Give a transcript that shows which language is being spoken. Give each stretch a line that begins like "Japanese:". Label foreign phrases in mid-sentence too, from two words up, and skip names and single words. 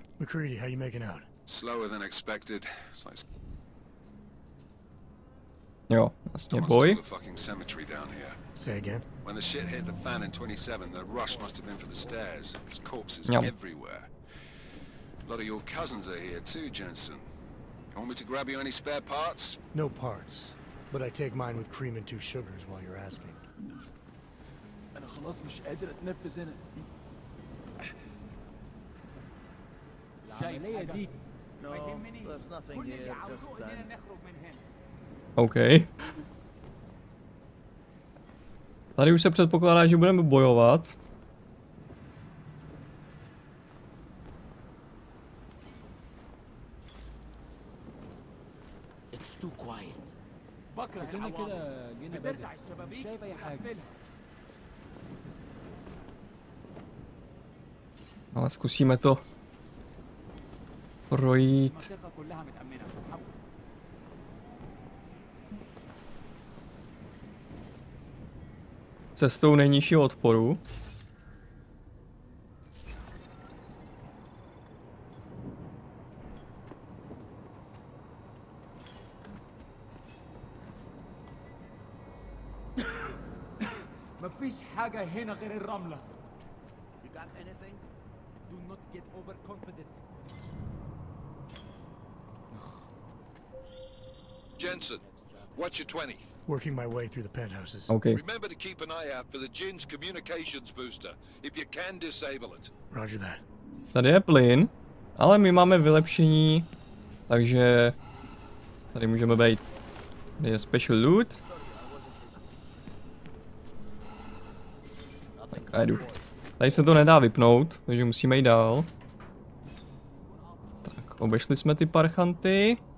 English: McCready, how you making out? Slower than expected.
Czech: Jo, vlastně boj.
English: Say again? When the shit hit the fan in 27, the rush must have been for the stairs. There's corpses Yep. everywhere. A lot of your cousins are here too, Jensen. You want me to grab you any spare parts? No parts. But I take mine with cream and 2 sugars while you're asking.
Arabic: أنا خلاص مش قادر أتنفس هنا. العملية دي ما يهمنيش. كل اللي عاوزه إننا نخرج من هنا.
English: OK.
Czech: Tady už se předpokládá, že budeme bojovat.
Arabic: شكلنا كده جينا بدري. مش شايف أي حاجة.
Czech: Ale zkusíme to projít. Cestou nejnižšího odporu.
Arabic: مفيش حاجة هنا غير الرملة.
English: You got anything? Do not get overconfident. Jensen, what's your 20? Working my way through the penthouses. OK. Remember to keep an eye out for the Jin's communications booster. If you can, disable it. Roger that.
Czech: Tady je plyn, ale my máme vylepšení, takže tady můžeme být. Tady je
English: special loot.
Czech: Tak a jdu. Tady se to nedá vypnout, takže musíme jít dál. Tak, obešli jsme ty parchanty.